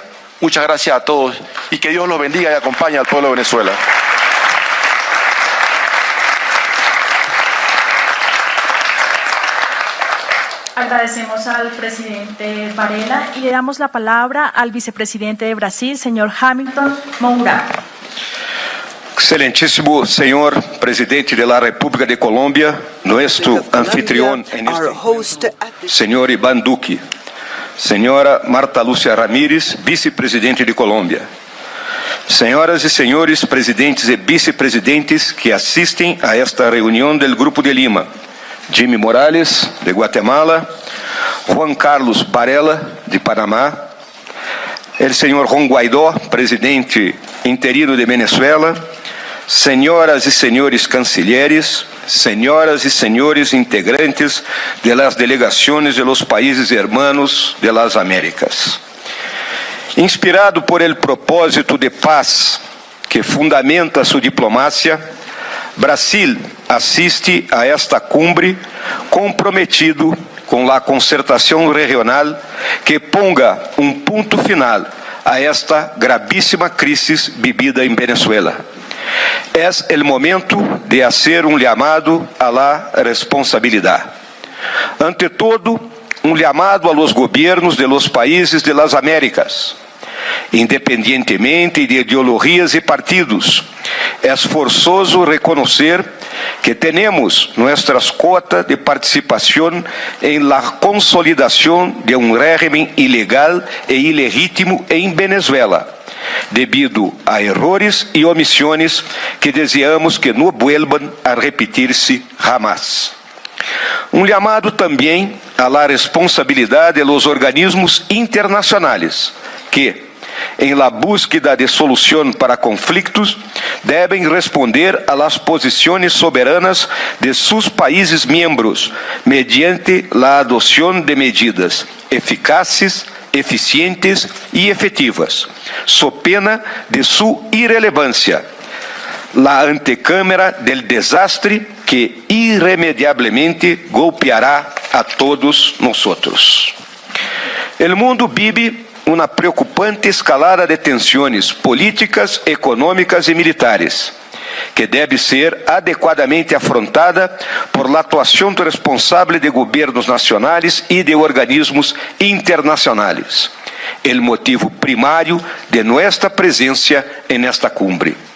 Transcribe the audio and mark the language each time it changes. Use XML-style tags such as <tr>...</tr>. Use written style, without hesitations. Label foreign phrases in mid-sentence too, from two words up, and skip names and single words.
<es>Muchas gracias a todos y que Dios los bendiga y acompañe al pueblo de Venezuela. Agradecemos al presidente Varela y le damos la palabra al vicepresidente de Brasil, señor Hamilton Mourá.</es> <pt>Excelentíssimo senhor presidente</pt> <es>de la República de Colombia, nuestro anfitrión en este</es> <pt>senhor Iván Duque, senhora Marta Lúcia Ramírez, vice-presidente de Colômbia, senhoras e senhores presidentes e vice-presidentes que assistem a esta reunião do Grupo de Lima: Jimmy Morales, de Guatemala; Juan Carlos Varela, de Panamá;</pt> <es>el senhor Juan Guaidó, presidente interino de Venezuela;</es> <pt>senhoras e senhores</pt> <es>cancilleres,</es> <pt>senhoras e senhores</pt> <es>integrantes de las delegaciones de los países hermanos de las Américas. Inspirado por el propósito de paz que fundamenta su diplomacia, Brasil assiste a esta cumbre comprometido com la concertação regional que ponga</es> <pt>um ponto final</pt> <es>a esta</es> <pt>gravíssima crise vivida em</pt> <es>Venezuela. Es el momento de hacer un llamado a la responsabilidad. Ante todo, un llamado a los gobiernos de los países de las Américas. Independientemente de ideologías y partidos, es forzoso reconocer que tenemos nuestras cuotas de participación en la consolidación de un régimen ilegal e ilegítimo en Venezuela, debido a errores</es> <pt>e omissões que desejamos que não</pt> <es>vuelvan a repetir-se jamás.</es> <pt>Um chamado também à la responsabilidade</pt> <es>de los</es> <pt>organismos internacionais que, em la búsqueda de solução para conflitos, devem responder a las posições soberanas de seus países miembros mediante la adoção de medidas eficazes, eficientes e efetivas, so pena de sua irrelevância,</pt> <es>la antecâmara del desastre que irremediablemente golpeará a todos nosotros. El mundo</es> <pt>vive uma preocupante escalada de tensões políticas, econômicas e militares, que deve ser adequadamente afrontada por la atuação responsável de governos nacionais e de organismos internacionais.</pt> <es>El motivo</es> <pt>primário de nossa presença</pt> <es>en esta cumbre.</es>